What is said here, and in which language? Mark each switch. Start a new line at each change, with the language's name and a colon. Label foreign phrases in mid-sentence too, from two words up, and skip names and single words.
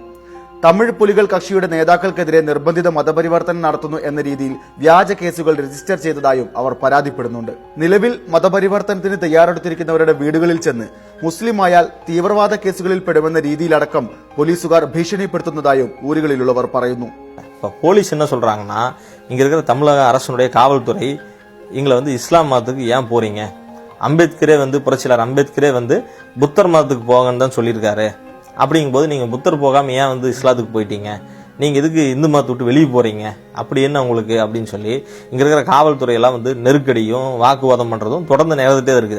Malayalam: തമിഴ് പുലികൾ കക്ഷിയുടെ നേതാക്കൾക്കെതിരെ നിർബന്ധിത മതപരിവർത്തനം നടത്തുന്നു എന്ന രീതിയിൽ വ്യാജ കേസുകൾ രജിസ്റ്റർ ചെയ്തതായും അവർ പരാതിപ്പെടുന്നുണ്ട്. നിലവിൽ മതപരിവർത്തനത്തിന് തയ്യാറെടുത്തിരിക്കുന്നവരുടെ വീടുകളിൽ ചെന്ന് മുസ്ലിമായാൽ തീവ്രവാദ കേസുകളിൽ പെടുമെന്ന രീതിയിലടക്കം പോലീസുകാർ ഭീഷണിപ്പെടുത്തുന്നതായും ഊരുകളിലുള്ളവർ പറയുന്നു.
Tamil: இப்போ போலீஸ் என்ன சொல்றாங்கன்னா, இங்க இருக்கிற தமிழக அரசனுடைய காவல்துறை எங்களை இஸ்லாம் மதத்துக்கு ஏன் போறீங்க, அம்பேத்கரே புரட்சியாளர் அம்பேத்கரே புத்தர் மதத்துக்கு போங்கன்னு தான் சொல்லியிருக்காரு. அப்படிங்கும்போது நீங்க புத்தர் போகாம ஏன் இஸ்லாத்துக்கு போயிட்டீங்க, நீங்க எதுக்கு இந்து மதத்தை விட்டு வெளியே போறீங்க, அப்படி என்ன உங்களுக்கு அப்படின்னு சொல்லி இங்க இருக்கிற காவல்துறையெல்லாம் நெருக்கடியும் வாக்குவாதம் பண்றதும் தொடர்ந்து நேரத்துட்டே இருக்குது.